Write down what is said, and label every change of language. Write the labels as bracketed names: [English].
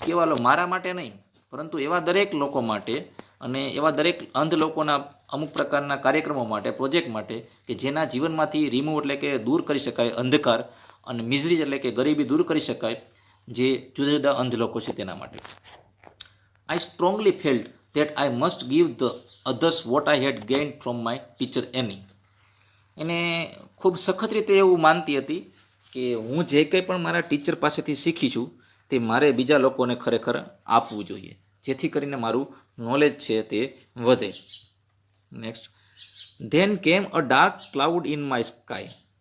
[Gujarati] કેવા મારા માટે નહીં, પરંતુ એવા દરેક લોકો માટે અને એવા દરેક અંધ લોકોના અમુક પ્રકારના કાર્યક્રમો માટે, પ્રોજેક્ટ માટે કે જેના જીવનમાંથી રિમૂવ એટલે કે દૂર કરી શકાય અંધકાર, અને મિઝરીઝ એટલે કે ગરીબી દૂર કરી શકાય જે જુદા જુદા અંધ લોકો છે તેના માટે. [English] I strongly felt that I must give the others what I had gained from my teacher Annie. [Gujarati] એને ખૂબ સખત રીતે એવું માનતી હતી કે હું જે કંઈ પણ મારા ટીચર પાસેથી શીખી છું તે મારે બીજા લોકોને ખરેખર આપવું જોઈએ, જેથી કરીને મારું નોલેજ છે તે વધે. [English] Next, then came a dark cloud in my sky.